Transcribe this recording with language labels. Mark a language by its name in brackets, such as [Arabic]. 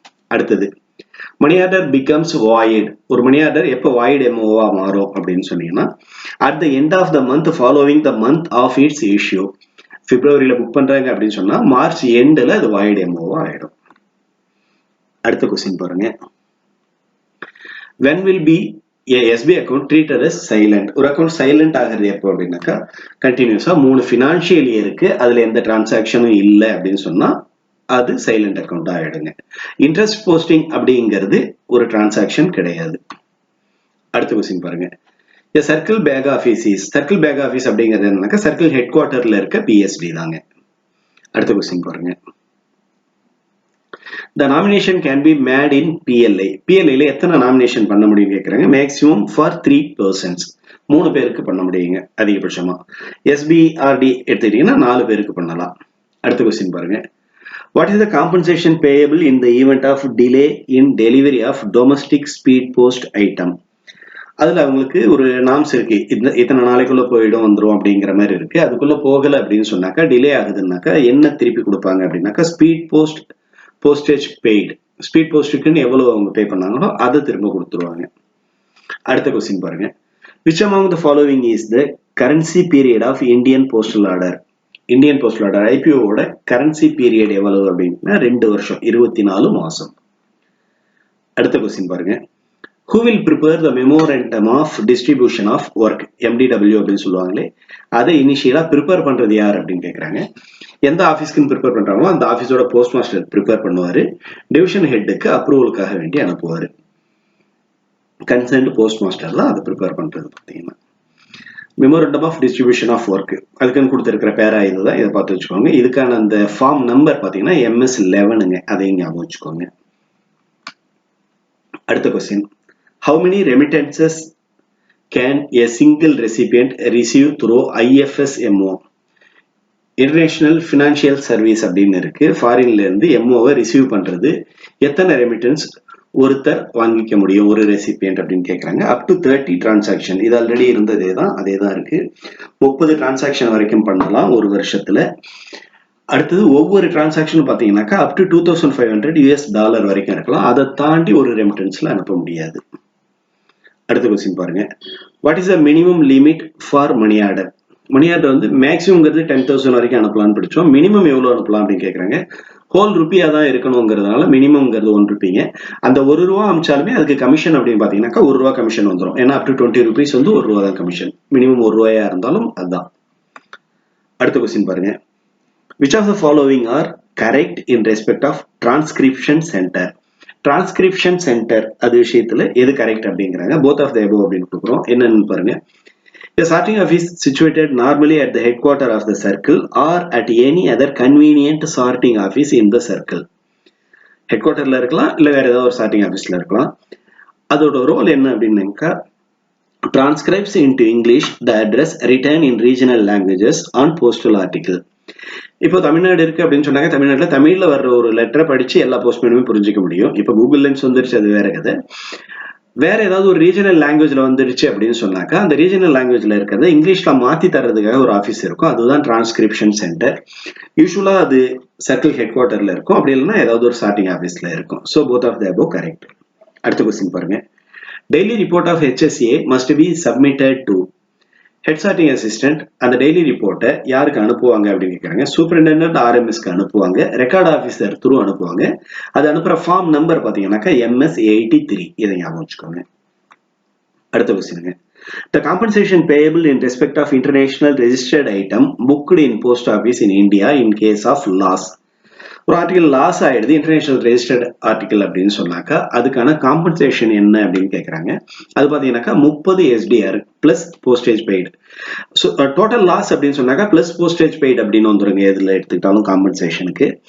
[English] அடுத்தது, money order becomes void. [Tamil] ஒரு money order எப்போ வாய்ட் எம்ஓவா மாறும் [English] அப்படின்னு சொன்னீங்கன்னா, at the end of the month following the month of its issue. [Tamil] பிப்ரவரியில book பண்றாங்க அப்படின்னு சொன்னா மார்ச் எண்ட்ல அது வாய்ட் எம்ஓவா ஆயிடும். அடுத்த கொஸ்டின் பாருங்க, [English] when will be a SB account treated as silent. [Tamil] ஒரு அக்கௌண்ட் சைலண்ட் ஆகிறது எப்போ அப்படின்னாக்கா, கண்டினியூஸா 3 ஃபினான்ஷியல் இயருக்கு அதுல எந்த டிரான்சாக்ஷனும் இல்லை அப்படின்னு சொன்னா அது சைலண்ட் அக்கௌண்ட் ஆயிடுங்க. இன்ட்ரெஸ்ட் போஸ்டிங் அப்படிங்கிறது ஒரு டிரான்சாக்ஷன் கிடையாது. அடுத்த கொஸ்டின் பாருங்க, circle back office is. Circle back office அப்படிங்கிறது என்னன்னாக்கா சர்க்கிள் ஹெட் குவார்டர்ல இருக்க PSD தாங்க. அடுத்த கொஸ்டின் பாருங்க, [English] the nomination can be made in PLI. [Tamil] PLI ல எத்தனை நாமினேஷன் பண்ண முடியும் கேக்குறாங்க. [English] Maximum for 3 persons. [Tamil] 3 பேருக்கு பண்ண முடியுங்க அதிகபட்சமா. SBRD எடுத்துக்கிட்டீங்கன்னா 4 பேருக்கு பண்ணலாம். அடுத்த கொஸ்டின் பாருங்க, [English] what is the compensation payable in the event of delay in delivery of domestic speed post item. [Tamil] அதுல அவங்களுக்கு ஒரு நாம்ஸ் இருக்கு, இத்தனை நாளைக்குள்ள போயிடும் வந்துடும் அப்படிங்கிற மாதிரி இருக்கு. அதுக்குள்ள போகல அப்படின்னு சொன்னாக்கா, டிலே ஆகுதுன்னாக்கா என்ன திருப்பி கொடுப்பாங்க அப்படின்னாக்கா, speed post postage paid, speed போஸ்ட்டுக்குன்னு எவ்வளவு அவங்க பே பண்ணாங்களோ அதை திரும்ப கொடுத்துருவாங்க. அடுத்த கொஸ்டின் பாருங்க, [English] which among the following is the currency period of Indian postal order. [Tamil] Indian postal order IPOவோட currency period எவ்வளவு அப்படின்னா 2 வருஷம், 24 மாசம். அடுத்த கொஸ்டின் பாருங்க, [English] who will prepare the memorandum of distribution of work, [Tamil] MDW அப்படின்னு சொல்லுவாங்களே, அதை இனிஷியலா ப்ரிப்பேர் பண்றது யார் அப்படின்னு கேட்கறாங்க. எந்த ஆஃபீஸ்க்கு ப்ரிப்பேர் பண்றாங்களோ அந்த ஆஃபீஸோட போஸ்ட் மாஸ்டர் ப்ரிப்பேர் பண்ணுவாரு, டிவிஷன் ஹெட்டுக்கு அப்ரூவலுக்காக வேண்டி அனுப்புவாரு. கன்சர்ன்ட் போஸ்ட் மாஸ்டர் தான் அதை ப்ரிப்பேர் பண்றது. பார்த்தீங்கன்னா memorandum of distribution of work அதுக்குன்னு கொடுத்துருக்கிற பேரா இதுதான், இதை பார்த்து வச்சுக்கோங்க. இதுக்கான அந்த ஃபார்ம் நம்பர் பார்த்தீங்கன்னா MS11ங்க, அதையும் ஞாபகம் வச்சுக்கோங்க. அடுத்த question, [English] how many remittances can a single recipient receive through IFSMO. [Tamil] International financial service அப்படின்னு இருக்கு. ஃபாரின்ல இருந்து எம்ஓவை ரிசீவ் பண்றது எத்தனை ரெமிட்டன்ஸ் ஒருத்தர் வாங்கிக்க முடியும் ஒரு ரெசிபியன்ட் அப்படின்னு கேட்கறாங்க. Up to 30 transaction. இது ஆல்ரெடி இருந்ததே தான், அதே தான் இருக்கு. 30 டிரான்சாக்ஷன் வரைக்கும் பண்ணலாம் ஒரு வருஷத்துல. அடுத்தது ஒவ்வொரு டிரான்சாக்ஷனும் பாத்தீங்கன்னாக்கா அப் டு $2,500 வரைக்கும் இருக்கலாம். அதை தாண்டி ஒரு ரெமிட்டன்ஸ்ல அனுப்ப முடியாது. அடுத்த கொஸ்டின் பாருங்க, [English] What is the minimum limit for money order. [Tamil] Money order வந்து மேக்ஸிமம்ங்கிறது 10,000 வரைக்கும் அனுப்பலாம்னு படிச்சோம். மினிமம் எவ்வளவு அனுப்பலாம் அப்படின்னு கேட்கறாங்க. ஹோல் ருப்பியா தான் இருக்கணுங்கிறதுனால மினிமம்ங்கிறது ₹1. அந்த ₹1 அமிச்சாலுமே அதுக்கு கமிஷன் அப்படின்னு பாத்தீங்கன்னாக்கா ₹1 கமிஷன் வந்துடும். ஏன்னா அப் டு 20 rupees வந்து ₹1 தான் கமிஷன். மினிமம் ₹1 இருந்தாலும் அதுதான். அடுத்த கொஸ்டின் பாருங்க, [English] which of the following are correct in respect of transcription center. [Tamil] Transcription centre அது விஷயத்துல எது கரெக்ட் அப்படிங்கிறாங்க. [English] both of the above [Tamil] அப்படின்னு கொடுக்குறோம். என்னன்னு பாருங்க, [English] a sorting office situated normally at the headquarter of the circle or at any other convenient sorting office in the circle. [Tamil] ஹெட்குவார்டர்ல இருக்கலாம், இல்ல வேற ஏதாவது ஒரு சார்ட்டிங் ஆஃபீஸ்ல இருக்கலாம். அதோட ரோல் என்ன அப்படின்னாக்கா, [English] transcribes into English the address written in regional languages on postal article. [Tamil] இப்போ தமிழ்நாடு இருக்கு அப்படின்னு சொன்னாங்க, தமிழ்நாட்டுல தமிழ்ல வர்ற ஒரு லெட்டரை படிச்சு எல்லா போஸ்ட்மேனுமே புரிஞ்சுக்க முடியும். இப்போ கூகுள் லென்ஸ் வந்துருச்சு, அது வேற கதை. வேற ஏதாவது ஒரு ரீஜனல் லாங்குவேஜ்ல வந்துருச்சு அப்படின்னு சொன்னாக்கா அந்த ரீஜனல் லாங்குவேஜ்ல இருக்கிறத இங்கிலீஷ்ல மாத்தி தர்றதுக்காக ஒரு ஆஃபீஸ் இருக்கும், அதுதான் டிரான்ஸ்கிரிப்ஷன் சென்டர். யூஸ்வலா அது சர்க்கிள் ஹெட் குவார்டர்ல இருக்கும், அப்படி இல்லைன்னா ஏதாவது ஒரு சார்ட்டிங் ஆஃபீஸ்ல இருக்கும். [English] So both of the above correct. [Tamil] அடுத்த கொஸ்டின் பாருங்க, [English] Daily report of HSA must be submitted to. [Tamil] Head sorting assistant அந்த டெய்லி ரிப்போர்ட்டை யாருக்கு அனுப்புவாங்க அப்படின்னு கேட்கறாங்க. சூப்பரிண்டெண்டன்ட் RMSக்கு அனுப்புவாங்க, ரெக்கார்ட் ஆஃபீஸர் த்ரூ அனுப்புவாங்க. அது அனுப்புற ஃபார்ம் நம்பர் பாத்தீங்கன்னாக்கா MS83. இதை ஞாபகம் வச்சுக்கோங்க. அடுத்த கொஸ்டினுங்க, [English] The compensation payable in respect of international registered item booked in post office in India in case of loss. [Tamil] ஒரு ஆர்டிகல் லாஸ் ஆயிடுது, இன்டர்நேஷனல் ரெஜிஸ்டர்ட் ஆர்டிகல் அப்படின்னு சொன்னாக்கா அதுக்கான காம்பன்சேஷன் என்ன அப்படின்னு கேட்குறாங்க. அது பார்த்தீங்கன்னாக்கா 30 SDR plus postage paid. So total loss அப்படின்னு சொன்னாக்கா பிளஸ் போஸ்டேஜ் பெய்டு அப்படின்னு வந்துருங்க எதில் எடுத்துக்கிட்டாலும் காம்பன்சேஷனுக்கு.